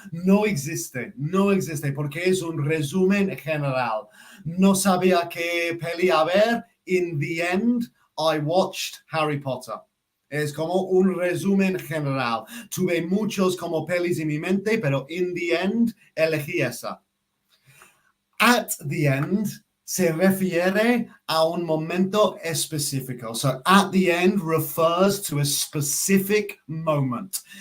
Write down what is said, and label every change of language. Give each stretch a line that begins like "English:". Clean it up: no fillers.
Spanish: No existe, porque es un resumen general. No sabía qué peli a ver.
English: In the end, I watched Harry Potter.
Spanish: Es como un resumen general. Tuve muchos como pelis en mi mente, pero
English: in the end,
Spanish: elegí esa.
English: At the end
Spanish: se refiere a un momento específico.
English: So, at the end refers to a specific moment.